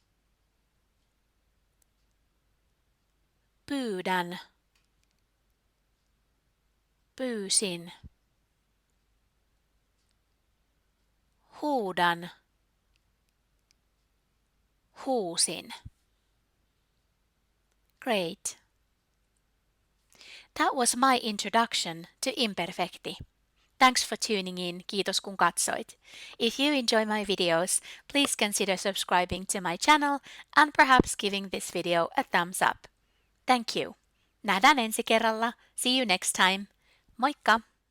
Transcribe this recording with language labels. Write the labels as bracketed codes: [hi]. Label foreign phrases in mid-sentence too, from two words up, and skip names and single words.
[fi] Pyydän. Pyysin. Huudan. Huusin. [en] Great. That was my introduction to Imperfekti. Thanks for tuning in. [fi] Kiitos kun katsoit. [en] If you enjoy my videos, please consider subscribing to my channel and perhaps giving this video a thumbs up. Thank you. [fi] Nähdään ensi kerralla. [en] See you next time. [fi] Moikka!